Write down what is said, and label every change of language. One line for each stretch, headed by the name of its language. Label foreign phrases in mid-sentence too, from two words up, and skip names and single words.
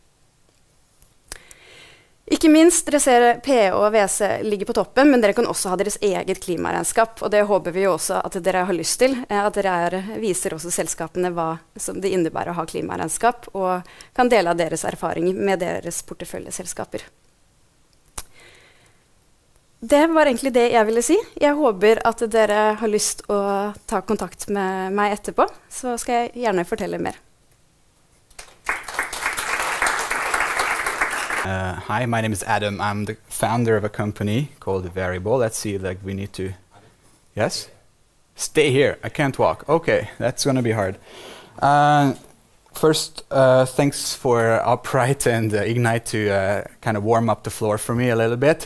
Norwegian: Ikke minst, dere ser PE og VC ligger på toppen, men dere kan også ha deres eget klimaregnskap, og det håper vi jo også at dere har lyst til, at dere viser også selskapene hva som det innebærer å ha klimaregnskap, og kan dele av deres erfaringer med deres porteføljeselskaper. Det var egentlig det jeg ville si. Jeg håper at dere har lyst å ta kontakt med meg etterpå, så skal jeg gjerne fortelle mer.
English: Hi, my name is Adam. I'm the founder of a company called Variable. Let's see, like we need to... Yes? Stay here. I can't walk. Okay, that's going to be hard. First, thanks for Upright and Ignite to kind of warm up the floor for me a little bit.